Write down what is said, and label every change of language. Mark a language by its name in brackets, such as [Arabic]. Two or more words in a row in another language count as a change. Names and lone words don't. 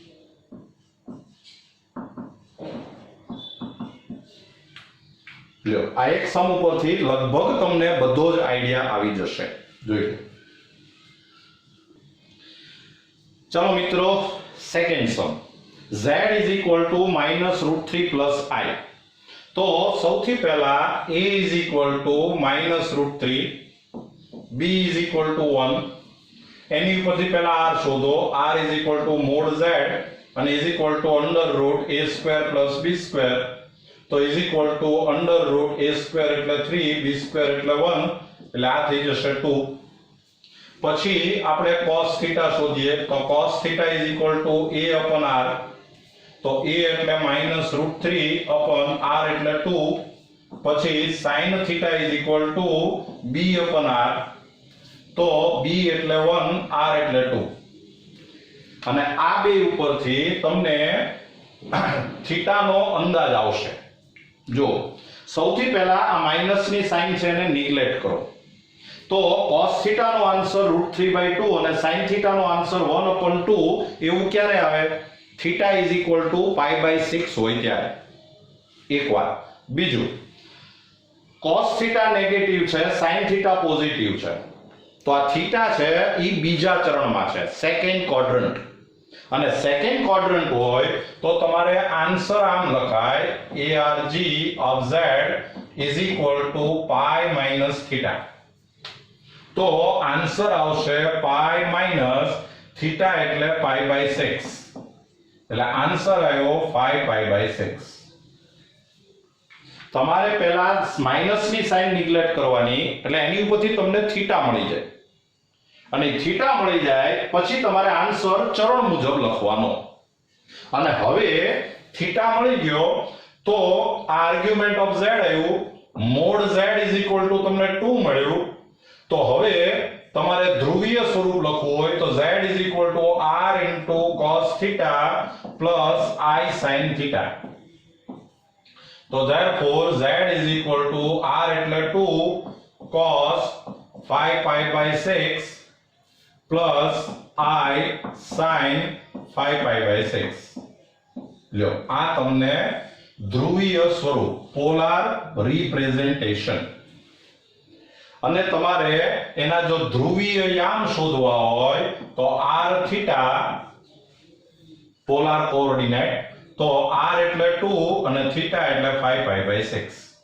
[Gujarati] લ્યો, આ એક સમ ઉપરથી લગભગ તમને બધો જ આઈડિયા આવી જશે. જોઈ લો. ચલો મિત્રો, [English] second sum. z is equal to -√3 plus I. તો સૌથી પહેલા a is equal to -√3, b is equal to 1. [Gujarati] એની ઉપરથી પહેલા r શોધો. [English] r is equal to mod z અને is equal to under root a square plus b square. તો is equal to under root a square એટલે 3, b square એટલે 1, [Gujarati] એટલે આ થઈ જશે [English] 2. [Gujarati] પછી આપણે cos θ શોધીએ. [English] તો cos θ is equal to a upon r. તો a એટલે -√3 upon r એટલે 2. પછી sin θ is equal to b upon r. [Gujarati] તો b એટલે 1, r એટલે 2. અને આ બે ઉપરથી તમને થીટા નો અંદાજ આવશે. જો સૌથી પહેલા આ માઈનસની સાઇન છે એને નિગ્લેક્ટ કરો. તો cos θ નો આન્સર √3/2 અને sin θ નો આન્સર 1/2 એવું ક્યારે આવે? [English] θ is equal to π/6 [Gujarati] હોય ત્યારે. એક વાર. બીજું, cos θ નેગેટિવ છે, sin θ પોઝિટિવ છે. તો આ થીટા છે એ બીજા ચરણમાં છે, [English] second quadrant. [Gujarati] અને [English] second quadrant [Gujarati] હોય તો તમારે આન્સર આમ લખાય [English] arg of z is equal to π minus θ. [Gujarati] તો આન્સર આવશે [English] π minus θ [Gujarati] એટલે π/6. એટલે આન્સર આવ્યો 5π/6. તમારે પહેલા માઈનસની સાઇન નિગ્લેક્ટ કરવાની, એટલે એની ઉપરથી તમને થીટા મળી જાય. અને થીટા મળી જાય પછી તમારે આન્સર ચરણ મુજબ લખવાનો. અને હવે થીટા મળી ગયો તો [English] argument of z [Gujarati] આવ્યું, મોડ z [English] is equal to [Gujarati] તમને 2 મળ્યું. તો હવે તમારે ધ્રુવીય સ્વરૂપ લખવું હોય તો [English] z r cos theta plus I sin theta. તો therefore z r એટલે 2 cos 5 pi by 6 plus I sin 5 pi by 6. [Gujarati] લ્યો આ તમને ધ્રુવીય સ્વરૂપ [English] polar representation. [Gujarati] અને તમારે એના જો ધ્રુવીય યામ શોધવા હોય તો r થીટા [English] polar coordinate, [Gujarati] તો r એટલે 2 અને થીટા એટલે [English] 5 pi by 6.